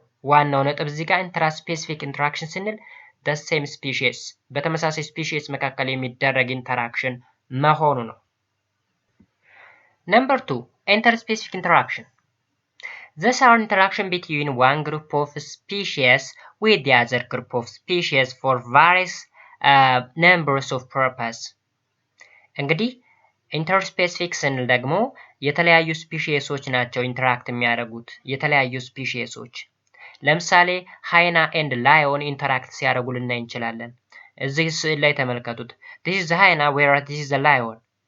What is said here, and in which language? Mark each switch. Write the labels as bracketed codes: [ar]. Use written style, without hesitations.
[am] ዋናው ነጥብ እዚህ ጋር intraspecific interaction ስንል the same species በተመሳሳይ ስፒሺስ መካከል የሚደረግ ኢንተራክሽን መሆኑ ነው። Number 2, interspecific interaction. [en] These are interaction between one group of species with the other group of species for various numbers of purpose. [am] እንግዲህ ኢንተርስፔሲፊክ ስንል ደግሞ የተለያዩ ስፒሺሶች ናቸው ኢንተራክት የሚያደርጉት የተለያዩ ስፒሺሶች። ለምሳሌ ሃይና ኤንድ ላዮን ኢንተራክት ሲያደርጉ ልናይ እንችላለን። እዚህ ስዕል ላይ ተመልከቱት። this is the hyena whereas this is the lion.